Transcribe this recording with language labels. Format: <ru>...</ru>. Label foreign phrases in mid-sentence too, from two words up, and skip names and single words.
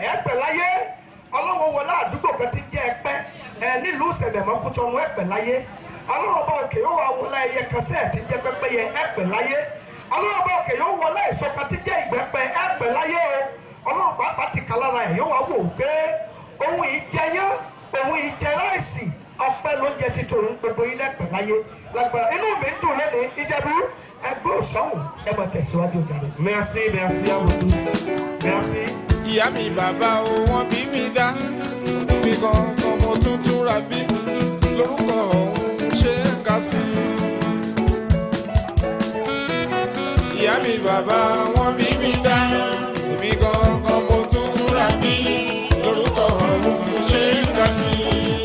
<yo>ẹ̀pẹ̀ láyé Ọlọ́run wọlé àdúgbò kan ti jẹ́ ẹ̀pẹ́ nílùú Sẹ̀mẹ̀ Mọ́kútọ́nù ẹ̀pẹ̀ láyé Ọlọ́run bá òkè yóò wọ wọlé ẹyẹ kan sẹ́ẹ̀ ti jẹ́ pẹ́pẹ́yẹ ẹ̀pẹ̀ láyé Ọlọ́run bá òkè yóò wọlé èso kan ti jẹ́ ìgbẹ́pẹ́ ẹ̀pẹ̀ láyé o Ọlọ́run pàápàá ti kà lára ẹ̀ yóò wá wò pé òun ìjẹyán òun ìjẹ ráìsì ọpẹ́ ló jẹ títún gbogbo ilé ẹ̀pẹ̀ láyé lágbára inú mi ń dùn lẹ́nu Ìjẹ̀bú ẹgbẹ́ òṣàwùn ẹ máa tẹ̀síwájú jàre.</yo> <fr>Merci à vous tous merci.</fr> <yo>Ìyá mi bàbá o wọ́n bí mi dá mi gangan mo tún tún ra bí lórúkọ òun ṣe ń ga sí i. Ìyá mi bàbá wọ́n bí mi dá mi gangan mo tún tún ra bí lórúkọ òun ṣe ń ga sí i.</yo>